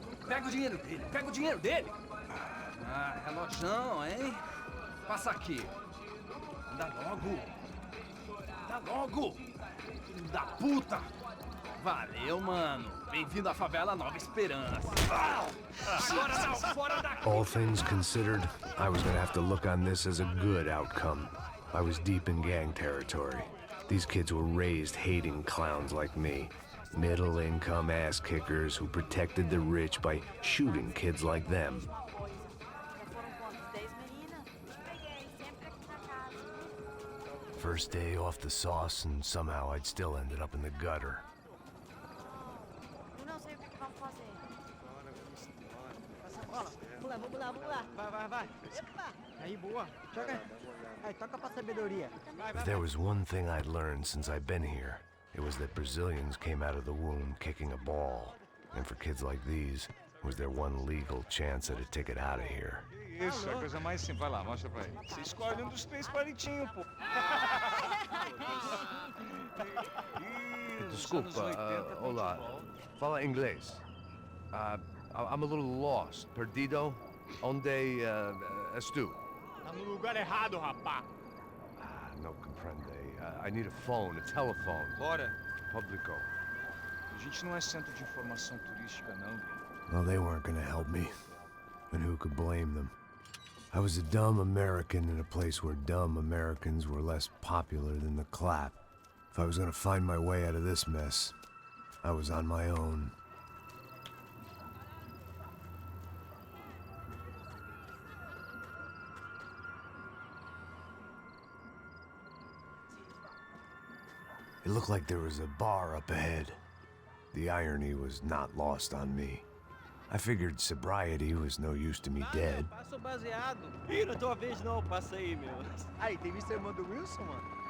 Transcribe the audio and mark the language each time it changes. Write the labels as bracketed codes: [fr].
[pt] Pega o dinheiro dele, Ah, relojão, hein? Passa aqui. Dá logo. Filho da puta. Valeu, mano. Bem-vindo à favela Nova Esperança. Agora não, fora daqui. [en] All things considered, I was gonna have to look on this as a good outcome. I was deep in gang territory. These kids were raised hating clowns like me. Middle-income ass-kickers who protected the rich by shooting kids like them. [pt] Já foram quantos? 10 meninas? Peguei, sempre aqui na casa. [en] First day off the sauce, and somehow I'd still ended up in the gutter. [pt] Eu não sei o que vamos fazer. Passa a bola. Vamos lá. Vai. Epa! Aí, boa. Joga. Aí, toca pra sabedoria. [en] If there was one thing I'd learned since I've been here, it was that Brazilians came out of the womb kicking a ball. And for kids like these, it was their one legal chance at a ticket out of here. [pt] Isso, é a coisa mais simples. Vai lá, mostra pra ele. Você escolhe um dos 3 palitinhos, pô. Desculpa, olá. Fala inglês. [en] I'm a little lost. [pt] Perdido? Onde estou? Tá no lugar errado, rapá. [es] No comprende. [en] I need a phone, a telephone. [pt] Bora. Publico. A gente não é centro de informação turística, não. [en] Well, they weren't gonna help me. And who could blame them? I was a dumb American in a place where dumb Americans were less popular than the clap. If I was gonna find my way out of this mess, I was on my own. It looked like there was a bar up ahead. The irony was not lost on me. I figured sobriety was no use to me dead. [pt] Passa o baseado. Ih, não é tua vez não, passa aí, meu. Aí, tem visto a irmã do Wilson, mano?